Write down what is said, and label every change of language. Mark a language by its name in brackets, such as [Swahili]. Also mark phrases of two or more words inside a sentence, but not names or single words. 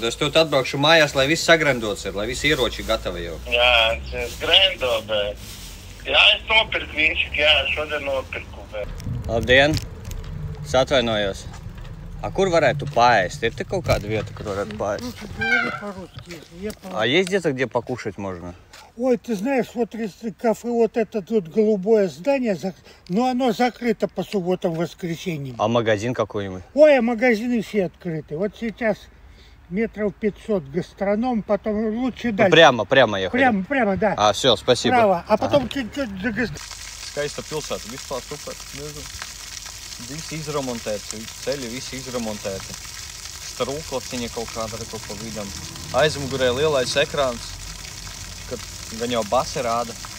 [Latvian] Es tev atbraukšu mājās, lai viss sagrendots ir, lai visi ieroči gatavi jau. Jā, es grendo, bet. Jā, es nopirku viņš, jā, šodien nopirku, bet. Labdien. Es atvainojos. А kur varētu paēst? Ir te kaut kāda vieta, kur varētu paēst? [Russian] А есть где-то, где покушать можно? Ой, ты знаешь, вот кафе, вот это тут голубое здание, но оно закрыто по субботам, воскресеньям. А магазин какой-нибудь? Ой, а магазины все открыты. Вот сейчас метров 500 гастроном, потом лучше дальше. Прямо ехать? Прямо, да. А, все, спасибо. Право, а потом чуть-чуть за гастроном. [Latvian] Skaista pilsēta, vispār super, nezinu. Visi izremontēti, ceļi visi izremontēti. Strūklaciņa kaut kāda arī kaut pa vidam. Aizmugurē lielais ekrāns, kad gan jau basi rāda.